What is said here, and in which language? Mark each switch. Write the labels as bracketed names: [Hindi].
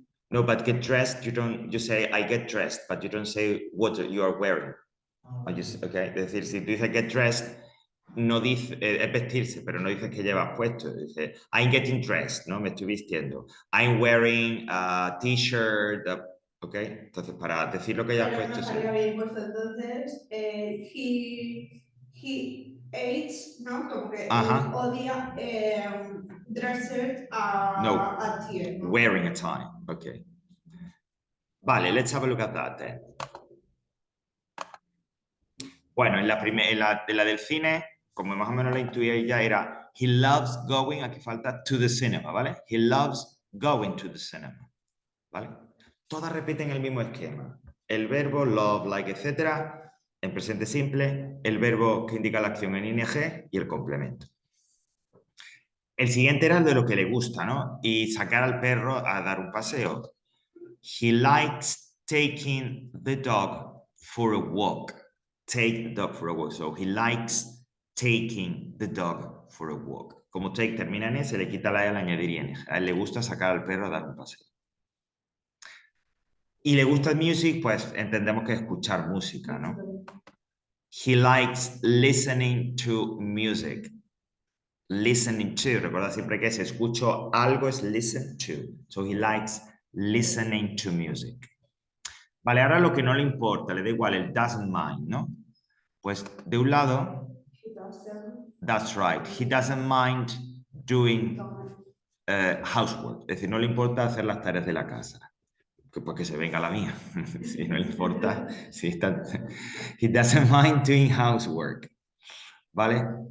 [English] No, but get dressed, you say I get dressed, but you don't say what you are wearing. [Spanish] Okay, es decir, si tú dices get dressed, no dice, es vestirse, pero no dices que llevas puesto. Dice, [English] I'm getting dressed, [Spanish] ¿no? Me estoy vistiendo. [English] I'm wearing a t-shirt, [Spanish] ¿ok? Entonces, para decir lo que hayas puesto... No estaría bien puesto, entonces, [English] he ate, [Spanish] ¿no? Como que odia dressed a tie, ¿no? [English] Wearing a tie, ok. [Spanish] Vale, [English] let's have a look at that then. [Spanish] Bueno, en la del cine, como más o menos la intuí ya, era [English] he loves going, [Spanish] aquí falta to the cinema, ¿vale? [English] He loves going to the cinema, ¿vale? [Spanish] Todas repiten el mismo esquema. El verbo love, like, etcétera, en presente simple, el verbo que indica la acción en ing y el complemento. El siguiente era el de lo que le gusta, ¿no? Y sacar al perro a dar un paseo. [English] He likes taking the dog for a walk. Take the dog for a walk. So he likes taking the dog for a walk. [Spanish] Como take termina en se le quita la E al añadir ing. A él le gusta sacar al perro a dar un paseo. Y le gusta el music, pues entendemos que es escuchar música, ¿no? [English] He likes listening to music. [Spanish] Listening to, recuerda siempre que si escucho algo es listen to. [English] So he likes listening to music. [Spanish] Vale, ahora lo que no le importa, le da igual el doesn't mind, ¿no? Pues de un lado, [English] that's right, he doesn't mind doing housework, [Spanish] es decir, no le importa hacer las tareas de la casa, pues que se venga la mía, si no le importa, si está, [English] he doesn't mind doing housework, [Spanish] ¿vale?